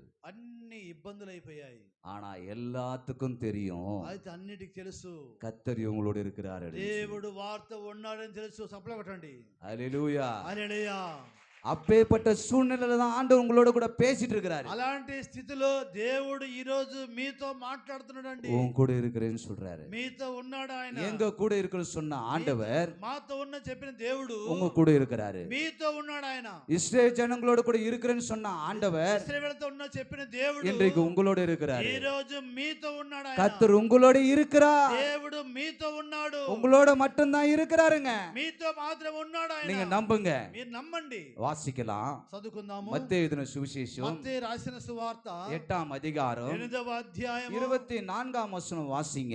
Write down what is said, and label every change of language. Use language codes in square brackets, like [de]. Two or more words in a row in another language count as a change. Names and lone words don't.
[te] అన్ని ఇబ్బందులు అయిపోయాయి. [ta] ஆனா எல்லாத்துக்கும் தெரியும் [te] అయితే అన్నిటికి తెలుసు [ta] கர்த்தர் உங்களோட இருக்கிறாரு. [te] దేవుడు వారితో ఉన్నాడని తెలుసు. సప్లై కొట్టండి. [ta] ஹல்லேலூயா. [te] హల్లెలూయా. [ta] அப்பேற்பட்ட சூழ்நிலையில தான் ஆண்டவர் உங்களோட கூட பேசிட்டு இருக்கிறாரு. [te] అలాంటి స్థితిలో దేవుడు ఈ రోజు మీతో మాట్లాడుతున్నాడండి. [ta] உன் கூட இருக்கிறேன்னு சொல்றாரு. [te] మీతో ఉన్నాడు ఆయన. [ta] எங்க கூட இருக்கிறேன்னு சொன்ன ஆண்டவர் [te] మాతో ఉన్న చెప్పిన దేవుడు [ta] உங்க கூட இருக்கிறாரு. [te] మీతో ఉన్నాడు ఆయన. [ta] இஸ்ரேல் ஜனங்களோட கூட இருக்கிறேன்னு சொன்ன ஆண்டவர் [te] ఇశ్రాయేలుతో ఉన్న చెప్పిన దేవుడు [ta] இன்றைக்கு உங்களோட இருக்கிறாரு. [te] ఈ రోజు మీతో ఉన్నాడు ఆయన. [ta] கர்த்தர் உங்களோட இருக்கிறார். [te] దేవుడు మీతో ఉన్నాడు. [ta] உங்களோட மட்டும் தான் இருக்கிறாருங்க. [te] మీతో మాత్రం ఉన్నాడు ఆయన. [ta] நீங்க நம்புங்க. [te] మీరు నమ్మండి. [ta] வாசிக்கலாம். [te] చదువుకుందాము. [ta] மத்தேயு எழுதின சுவிசேஷம் [te] మత్తయి రాసిన సువార్త 8వ అధ్యాయం 8వ అధ్యాయం 24వ వచనం వాసింగ.